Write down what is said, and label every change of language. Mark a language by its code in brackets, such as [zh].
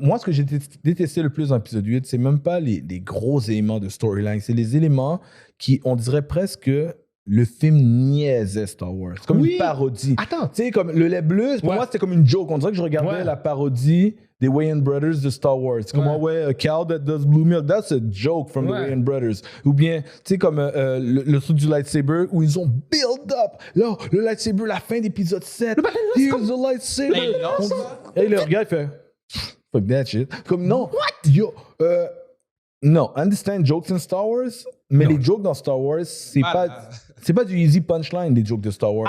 [fr] Moi, ce que j'ai détesté le plus dans l'épisode 8, c'est même pas les gros éléments de storyline, c'est les éléments qui, on dirait presque... Le film niaisait Star Wars. C'est comme une parodie. Attends. Tu sais, comme le lait bleu, pour moi, c'était comme une joke. On dirait que je regardais la parodie des Wayans Brothers de Star Wars. C'est comme, [en] a cow that does blue milk. That's a joke from the Wayans Brothers. [fr] Ou bien, tu sais, comme le truc du lightsaber où ils ont build up. Là, le lightsaber, la fin d'épisode 7. [en] Here's the lightsaber. [fr] Et le gars, il fait, [en] fuck that shit. [fr] Comme, non. [en] What? [fr] Yo, non, [en] understand jokes in Star Wars, [fr] mais les jokes dans Star Wars, c'est pas du easy punchline, les jokes de Star Wars.